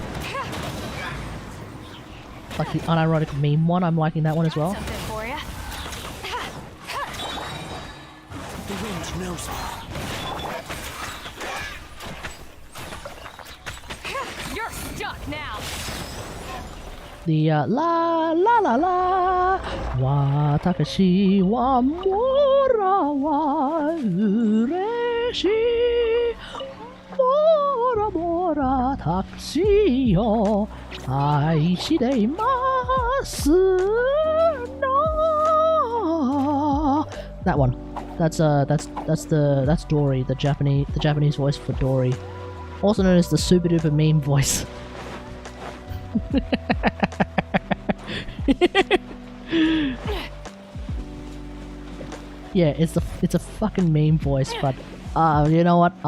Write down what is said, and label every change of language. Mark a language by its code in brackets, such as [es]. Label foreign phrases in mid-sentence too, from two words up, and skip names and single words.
[en] Like the unironic meme one, I'm liking that one as well. Something for ya. The wind knows me. You're stuck now. The la la la la Watakashi wa mora wa ureshi Mora mora takushi yo aishidemasu no. That one. That's Dory, the Japanese voice for Dory. Also known as the super duper meme voice. Yeah, it's a fucking meme voice, but you know what?